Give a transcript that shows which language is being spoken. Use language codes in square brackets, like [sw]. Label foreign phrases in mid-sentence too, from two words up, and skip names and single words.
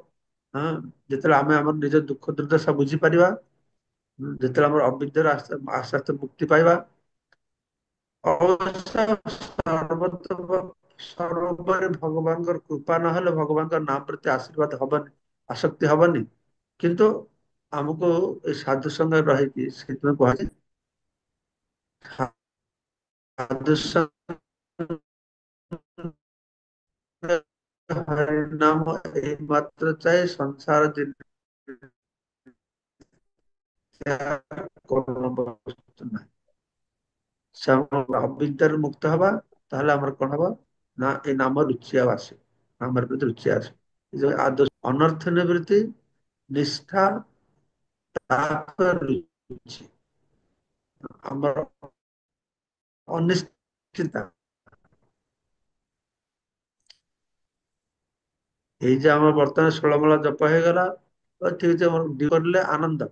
[or] ହଁ, ଯେତେବେଳେ ଆମେ ଆମର ନିଜ ଦୁଃଖ ଦୁର୍ଦଶା ବୁଝିପାରିବା, ଯେତେବେଳେ ଆମର ଅବିଦ୍ୟାର ଆସ୍ତେ ଆସ୍ତେ ମୁକ୍ତି ପାଇବା, ଅବଶ୍ୟ ସର୍ବରେ ଭଗବାନଙ୍କର କୃପା ନହେଲେ ଭଗବାନଙ୍କ ନାମ ପ୍ରତି ଆଶୀର୍ବାଦ ହବନି, ଆସକ୍ତି ହବନି। କିନ୍ତୁ ଆମକୁ ଏ ସାଧୁ ସଙ୍ଗରେ ରହିକି, ସେଥିପାଇଁ କୁହାଯାଏ ସାଧୁ ସଙ୍ଗରେ ହରି ନାମ [bn] এই মাত্র চাই সংসার কোনো বস্তু নাই। [or] ସେ ଆମର ଅବିଦ୍ୟାରୁ ମୁକ୍ତ ହବା, ତାହେଲେ ଆମର କଣ ହବ? ନା ଏ ନାମ ରୁଚି ଆଉ ଆସିବ, ନାମର ପ୍ରତି ରୁଚି ଆସିବ। ଏ ଯୋଉ ଆଦର୍ଶ ଅନର୍ଥ ନିବୃତ୍ତି, ନିଷ୍ଠା, ତାପରେ ରୁଚି। ଆମର ଅନିଶ୍ଚିତା, ଏଇ ଯେ ଆମର ବର୍ତ୍ତମାନ 16 ମାଳ ଜପ ହେଇଗଲା, ଠିକ ଅଛି, ଆମର କରିଲେ ଆନନ୍ଦ।